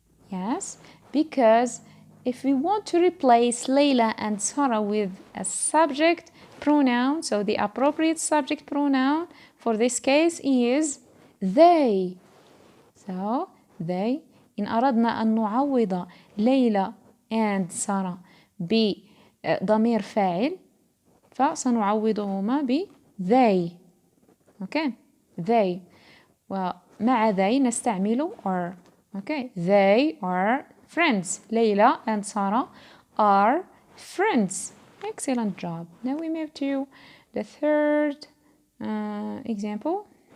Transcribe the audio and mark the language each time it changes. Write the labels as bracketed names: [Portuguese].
[English] Yes, because if we want to replace Layla and Sarah with a subject pronoun, so the appropriate subject pronoun for this case is they. So they. [Arabic] إن أردنا أن نعوض ليلى and سارة بضمير فاعل فسنعوضهما ب they. [English] Okay, they. [Arabic] ومع they نستعمل are. [English] Okay, they are friends. Layla and Sarah are friends. Excellent job. Now we move to the third example.